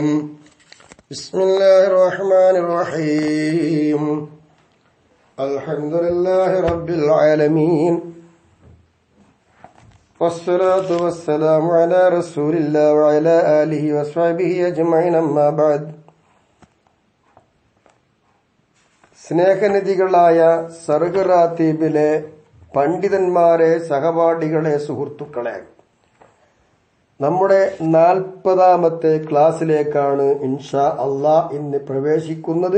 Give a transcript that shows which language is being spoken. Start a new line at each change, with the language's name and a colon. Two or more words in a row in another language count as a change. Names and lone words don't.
Arabic: بسم الله الرحمن الرحيم. الحمد لله رب العالمين والصلاة والسلام على رسول الله وعلى آله وصحبه أجمعين أما بعد.
Malayalam: സ്നേഹനിധികളായ സർഗറാത്തീബിലെ പണ്ഡിതന്മാരെ, സഹപാഠികളെ, സുഹൃത്തുക്കളെ, നമ്മുടെ 40ാമത്തെ ക്ലാസ്സിലേക്കാണ്
Arabic: إن شاء الله
Malayalam: ഇന്ന് പ്രവേശിക്കുന്നത്.